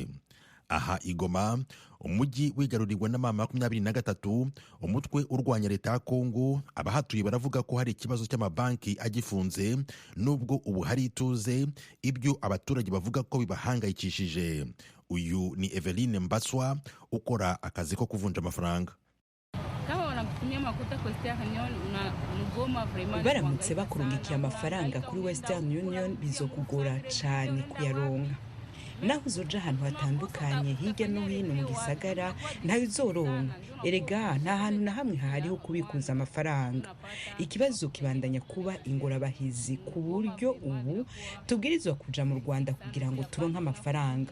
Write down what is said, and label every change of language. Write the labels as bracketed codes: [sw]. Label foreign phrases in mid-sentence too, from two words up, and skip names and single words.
[rw] Aha Igoma, umujyi wigarurirwa na mama 23, umutwe urwanya leta ya Kongo, abahatuye baravuga ko hari ikibazo cy'amabanki agifunze nubwo ubu hari ituze, ibyo abaturage bavuga ko bibahangayikishije. Uyu ni Eveline Mbaswa ukora akazi ko kuvunja amafaranga. [rn] Baramutse bakurungikiye amafaranga kuri Western Union bizokugora cyane kuyaronka. Naho uzoja ahantu hatandukanye hirya no hino mu gisagara ntayo uzoronka. Erega nta hantu na hamwe hariho kubikuza amafaranga. Ikibazo kibandanya kuba ingorabahizi ku buryo ubu tubwirizwa kuja mu Rwanda kugira ngo turonke amafaranga.